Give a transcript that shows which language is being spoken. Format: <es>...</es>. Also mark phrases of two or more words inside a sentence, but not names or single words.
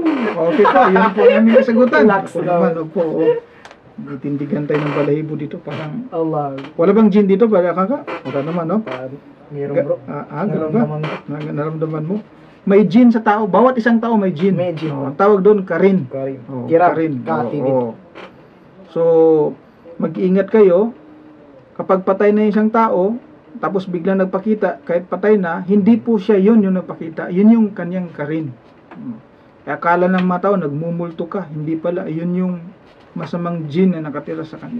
<tl>Okay po, yun po ang aming kasagutan. Relax Opo lang. naman, opo. Itindigan tayo ng balahibo dito. Parang, Allah. wala bang jinn dito, Brother Akaka? Wala naman, no? Meron, bro. Ganun ba? Naramdaman ko. Naramdaman mo? May jinn sa tao. Bawat isang tao may jinn. May jinn. Ang tawag doon, karin. Karim. Oh, Kirab. karin. Katibid. Oo. So, mag-iingat kayo. Kapag patay na isang tao, tapos biglang nagpakita, kahit patay na, hindi po siya yun yung nagpakita. Yun yung kanyang karin. Kaya akala ng mga tao, nagmumulto ka. Hindi pala, yun yung masamang jin na nakatira sa kanya.</tl>